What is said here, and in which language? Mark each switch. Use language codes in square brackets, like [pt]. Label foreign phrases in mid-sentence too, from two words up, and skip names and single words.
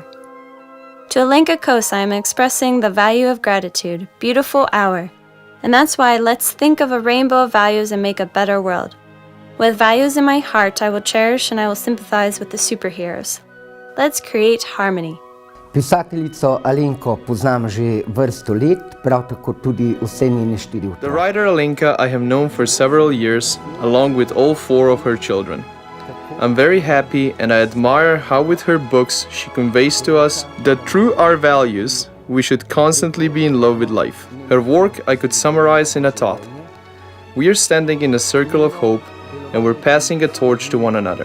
[en] To Alenka Kos, I am expressing the value of gratitude, beautiful hour. And that's why let's think of a rainbow of values and make a better world. With values in my heart, I will cherish and I will sympathize with the superheroes. Let's create harmony. [sl] Pisateljico Alenko poznam že vrsto let, prav tako tudi vse njene 4 otroke. [en] The writer Alenka I have known for several years, along with all 4 of her children. I'm very happy and I admire how with her books she conveys to us that through our values, we should constantly be in love with life. Her work I could summarize in a thought. We are standing in a circle of hope and we're passing a torch to one another.